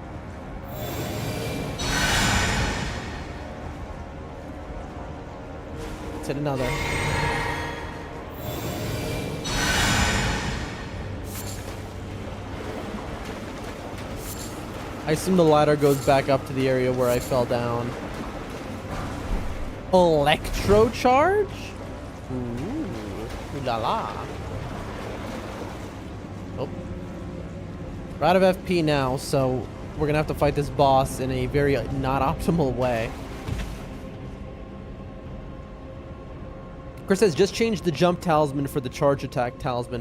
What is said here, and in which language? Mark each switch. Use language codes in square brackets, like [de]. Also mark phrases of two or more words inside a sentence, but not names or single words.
[en] Let's hit another. I assume the ladder goes back up to the area where I fell down. Electro charge? Ooh, ooh la la. Oh. We're out of FP now, so we're gonna have to fight this boss in a very not optimal way. Chris says, just change the jump talisman for the charge attack talisman.